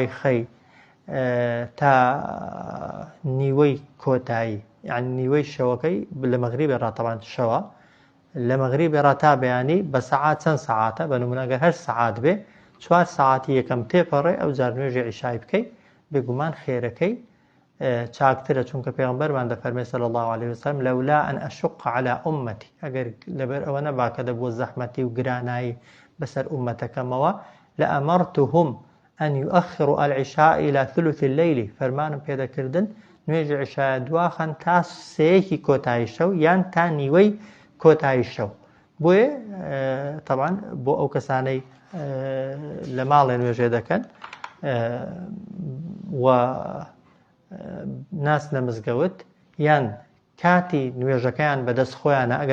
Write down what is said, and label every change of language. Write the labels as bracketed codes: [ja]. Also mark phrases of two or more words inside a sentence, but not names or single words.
[ckb] خەی تا نیوەی کۆتایی یعنی نیوەی شەوەکەی لە مەغریبێ ڕاتەبان شەوە لە مەغریبێ ڕاتا بەیانی بە سەعات چەند سەعاتە بە نمونەگەر 8 سەعات بێ 4 سەعاتی یەکەم تێپەڕێ ئەو جار نوێژی عیشای بکەی بێگومان خێرەکەی چاکترە چونکە پێغەمبەرمان دەفەرمێت [ar] صلی الله عليه وسلم لولا أن أشق على أمتي [ckb] ئەگەر لەبەر ئەوە نەبا کە دەبووە زەحمەتی و گرانایی بەسەر ئومەتەکەمەوە [ar] لأمرتهم أن يؤخروا العشاء إلى ثلث الليل [ckb] فەرمانم پێدەکردن نوێژی عیشای دواخەن تا سێیەکی کۆتایی شەو یان تا نیوەی کۆتایی شەو. بۆیە تەبان بۆ ئەو کەسانەی لە ماڵێ نوێژێ دەکەن و ناچنە مزگەوت یان کاتی نوێژەکەیان بەدەست خۆیانە ئەگەر